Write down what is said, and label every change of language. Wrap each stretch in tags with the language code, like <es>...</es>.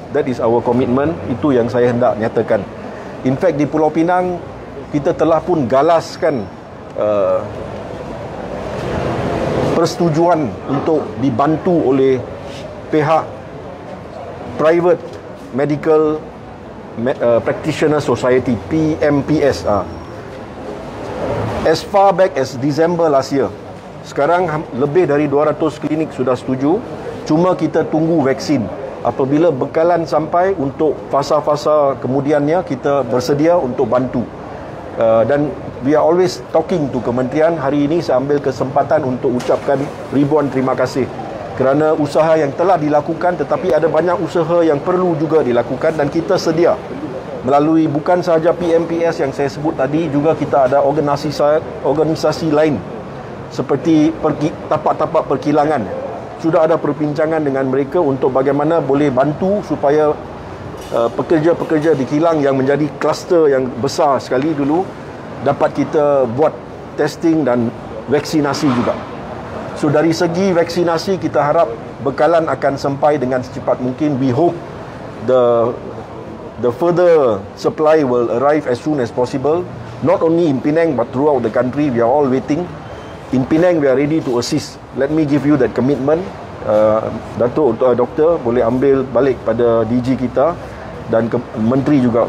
<en>That is our commitment.</en> <ms>Itu yang saya hendak nyatakan. In fact, di Pulau Pinang kita telah pun galaskan persetujuan untuk dibantu oleh pihak Private Medical Practitioner Society, PMPS.</ms> <en>As far back as December last year.</en> <ms>Sekarang lebih dari 200 klinik sudah setuju. Cuma kita tunggu vaksin. Apabila bekalan sampai, untuk fasa-fasa kemudiannya kita bersedia untuk bantu.</ms> <en>Dan we are always talking to kementerian.</en> <ms>Hari ini saya ambil kesempatan untuk ucapkan ribuan terima kasih kerana usaha yang telah dilakukan, tetapi ada banyak usaha yang perlu juga dilakukan, dan kita sedia melalui bukan sahaja PMPS yang saya sebut tadi, juga kita ada organisasi lain seperti tapak-tapak perkilangan. Sudah ada perbincangan dengan mereka untuk bagaimana boleh bantu supaya pekerja-pekerja di kilang yang menjadi kluster yang besar sekali dulu dapat kita buat testing dan vaksinasi juga. So dari segi vaksinasi, kita harap bekalan akan sampai dengan secepat mungkin.</ms> <en>We hope the further supply will arrive as soon as possible, not only in Penang but throughout the country. We are all waiting. In Penang we are ready to assist. Let me give you that commitment.</en> <ms>Datuk Doktor boleh ambil balik pada DG kita dan menteri juga.</ms>